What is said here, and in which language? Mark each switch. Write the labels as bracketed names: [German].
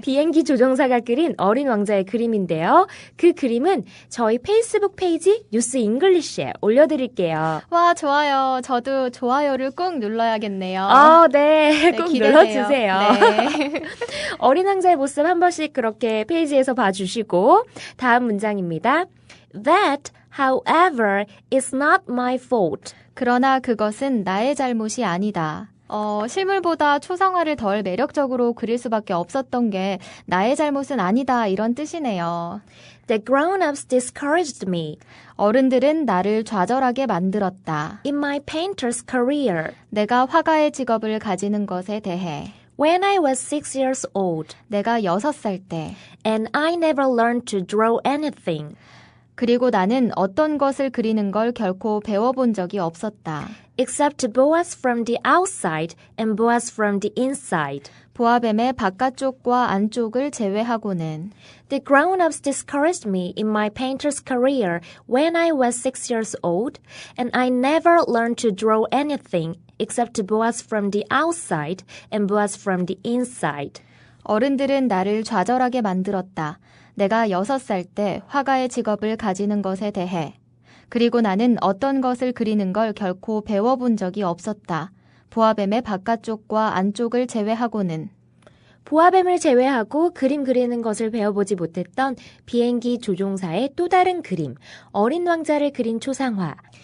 [Korean] 비행기 조종사가 그린 어린 왕자의 그림인데요. 그 그림은 저희 페이스북 페이지 뉴스 잉글리시에 올려드릴게요. 와, 좋아요. 저도 좋아요를 꼭 눌러야겠네요. 네, 네, 꼭 기대돼요. 눌러주세요. 네. 어린 왕자의 모습 한 번씩 그렇게 페이지에서 봐주시고 다음 문장입니다. [English] That, however, is not my fault. [Korean] 그러나 그것은 나의 잘못이 아니다. 실물보다 초상화를 덜 매력적으로 그릴 수밖에 없었던 게 나의 잘못은 아니다 이런 뜻이네요. [English] The grown-ups discouraged me [Korean] 어른들은 나를 좌절하게 만들었다. [English] in my painter's career [Korean] 내가 화가의 직업을 가지는 것에 대해. [English] when I was 6 years old [Korean] 내가 6살 때. [English] and I never learned to draw anything. [Korean] 그리고 나는 어떤 것을 그리는 걸 결코 배워본 적이 없었다. [English] except Boaz from the outside and Boaz from the inside. [Korean] 보아뱀의 바깥쪽과 안쪽을 제외하고는. [English] The grown-ups discouraged me in my painter's career when I was 6 years old, and I never learned to draw anything except Boaz from the outside and Boaz from the inside. [Korean] 어른들은 나를 좌절하게 만들었다. 내가 6살 때 화가의 직업을 가지는 것에 대해. 그리고 나는 어떤 것을 그리는 걸 결코 배워본 적이 없었다. 보아뱀의 바깥쪽과 안쪽을 제외하고는. 보아뱀을 제외하고 그림 그리는 것을 배워보지 못했던 비행기 조종사의 또 다른 그림, 어린 왕자를 그린 초상화.